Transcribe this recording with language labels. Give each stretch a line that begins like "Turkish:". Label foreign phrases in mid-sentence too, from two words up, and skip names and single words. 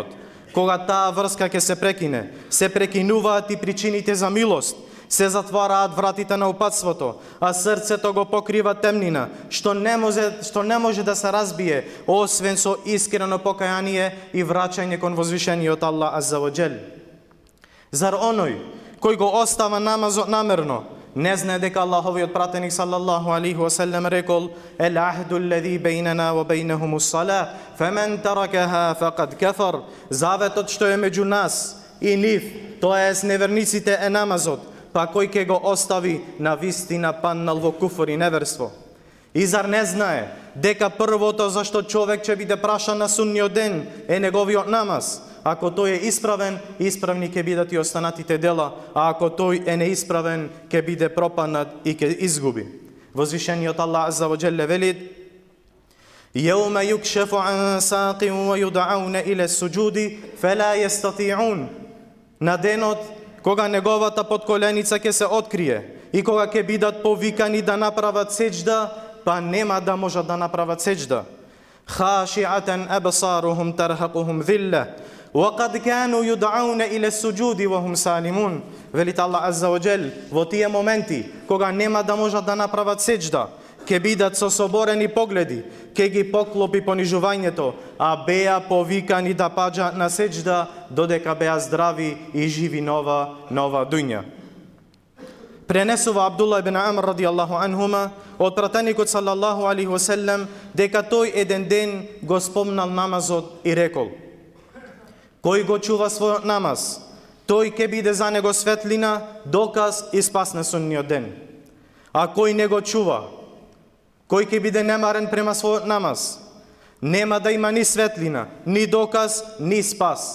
Macedonian: Кога таа врска ќе се прекине, се прекинуваат и причините за милост, се затвараат вратите на упатството, а срцето го покрива темнина, што не може да се разбие, освен со искрено покаяние и враќање кон возвишениот Аллах
Arabic: عز وجل.
Macedonian: Зар оној кој го остава намазот намерно не знае дека Аллаховиот пратеник
Arabic: صلى الله عليه وسلم
Macedonian: рекол:
Arabic: "العهد الذي بيننا وبينهم الصلاة فمن تركها فقد كفر."
Macedonian: Заветот што е меѓу нас и нив, тоа е неверниците, е намазот, па кој ќе го остави, на вистина паннал во куфр и неверство. И зар не знае дека првото за што човек ќе биде прашан на сунниот ден е неговиот намаз? Ако тој е исправен, исправни ќе бидат и останатите дела, а ако тој е неисправен, ќе биде пропаднат и ќе изгуби. Возвишениот Аллах
Arabic: عز وجل
Macedonian: вели:
Arabic: "يوم يكشف عن ساق ويدعون إلى السجود فلا يستطيعون."
Macedonian: на денот кога неговата подколеница ќе се открие и кога ќе бидат повикани да направат сеџда, па нема да можат да направат сеџда.
Arabic: خاشعة أبصارهم ترهقهم ذلة وقد كانوا يدعون إلى السجود وهم سالمون.
Macedonian: Велит Аллах
Arabic: عز وجل,
Macedonian: во тие моменти кога нема да можат да направат сеџда, ќе бидат со соборени погледи, ќе ги поклопи понижувањето, а беа повикани да паѓа на сеџда додека беа здрави и живи нова дуња. Пренесува Абдулла ибн Амр
Arabic: رضي الله عنهما
Macedonian: од пратеникот
Arabic: صلى الله عليه وسلم
Macedonian: дека тој еден ден го спомнал намазот и рекол: кој го чува својот намаз, тој ќе биде за него светлина, доказ и спас на судниот ден. А кој не го чува, кој ќе биде немарен према својот намаз, нема да има ни светлина, ни доказ, ни спас.